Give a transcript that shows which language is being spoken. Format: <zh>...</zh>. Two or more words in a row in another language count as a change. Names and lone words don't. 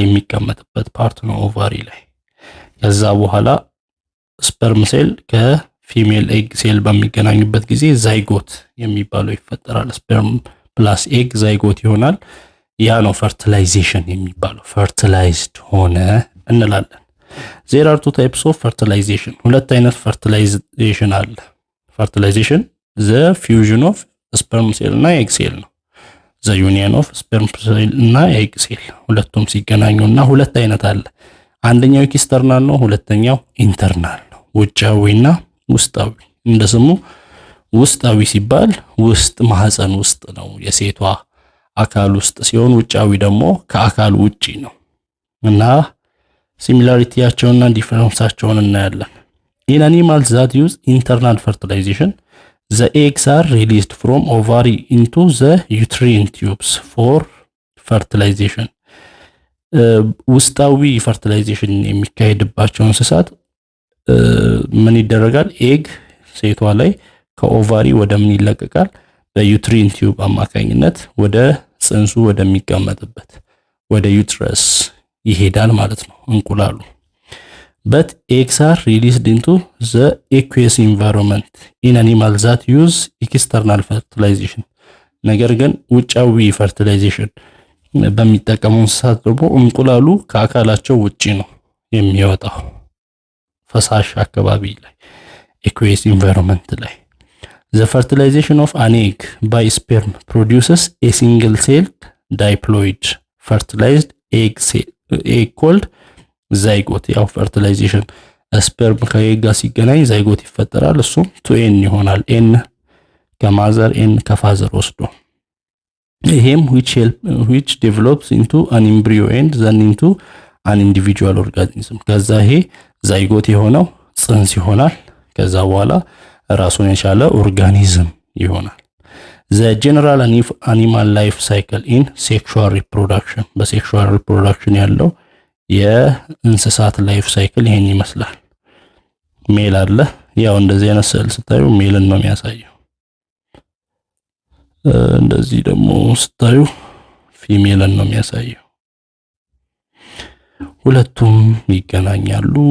<am>የሚቀመጥበት ፓርት ነው ኦቫሪ ላይ ከዛ በኋላ</am> <en>sperm cell ከfemale egg cell</en> <am>በሚገናኙበት ጊዜ ዛይጎት የሚባለው ይፈጠራል</am> <en>sperm plus egg</en> <am>ዛይጎት ይሆናል ያ ነው ፈርቲላይዜሽን የሚባለው ፈርቲላይዝድ ሆነ እንላለን</am> <en>there are two types of fertilization</en> <am>ሁለት አይነት ፈርቲላይዜሽን አለ</am> <en>fertilization the fusion of sperm cell እና egg cell ነው the union of sperm cell እና egg cell</en> <am>ሁለቱም ሲገናኙና ሁለት አይነት አለ አንደኛው ኤክስተርናል ነው ሁለተኛው ኢንተርናል ነው ውጫዊና ውስጣዊ እንደስሙ ውስጣዊ ሲባል ውስጥ ማህፀን ውስጥ ነው የሴቷ አካል ውስጥ ሲሆን ውጫዊ ደግሞ ከአካል ውጪ ነው እና ሲሚላሪቲያቸውና ዲፈረንሳቸውን እናያለን</am> <en>in animals that use internal fertilization the eggs are released from ovary into the uterine tubes for fertilization</en> <am>ውስጣዊ ፈርቲላይዜሽን የሚካሄድባቸው እንስሳት ምን ይደረጋል ኤግ ሴቷ ላይ ከኦቫሪ ወደ ምን ይለቀቃል</am> <en>በuterine tube</en> <am>አማካኝነት ወደ ጽንሱ ወደሚቀመጥበት ወደ ዩትረስ ይሄዳል ማለት ነው እንቁላሉ</am> <en>but eggs are released into the aqueous environment in animals that use external fertilization</en> <am>ነገር ግን ውጫዊ ፈርቲላይዜሽን በሚጠቀሙ እንስሳት ደግሞ እንቁላሉ ከአካላቸው ውጪ ነው የሚወጣው ፈሳሽ አካባቢ ላይ</am> <en>aqueous environment</en> <am>ላይ</am> <en>the fertilization of an egg by sperm produces a single celled diploid fertilized egg called zygote</en> <am>ያው fertilization ስፐርም ከኤግ ጋር ሲገናኝ ዛይጎት ይፈጠራል እሱም 2n ይሆናል n ከማዘር n ከፋዘር ወስዶ ይሄም</am> <en>which develops into an embryo and then into an individual organism</en> <am>ከዛ ይሄ ዛይጎት የሆነው ጽንስ ይሆናል ከዛ በኋላ ራሱን የቻለ ኦርጋኒዝም ይሆናል</am> <en>the general animal life cycle in sexual reproduction በsexual reproduction</en> <am>ያለው የእንስሳት</am> <en>life cycle</en> <am>ይሄን ይመስላል ሜል አለ ያው እንደዚህ አይነት ስዕል ስታዩ ሜልን ነው የሚያሳየው እንደዚህ ደግሞ ስታዩ ፊሜልን ነው የሚያሳየው ሁለቱም ይገናኛሉ</am>